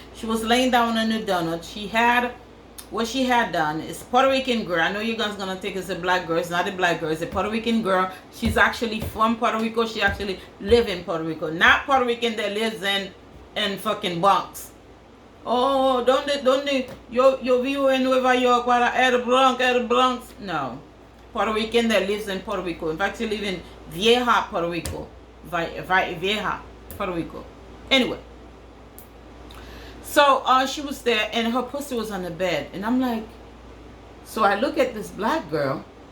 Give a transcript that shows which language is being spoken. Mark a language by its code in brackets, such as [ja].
[en] She was laying down on the donut. She had, what she had done is Puerto Rican girl. I know you guys gonna think it's a black girl. It's not a black girl. It's a Puerto Rican girl. She's actually from Puerto Rico. She actually live in Puerto Rico. Not Puerto Rican that lives in fucking Bronx. [es] Oh, ¿dónde? Yo vivo en Nueva York, para el Bronx. No. [en] Puerto Rican that lives in Puerto Rico. In fact, she lives in Vieja, Puerto Rico. Vieja, Puerto Rico. Anyway. So, she was there, and her pussy was on the bed. And I'm like, so I look at this black girl.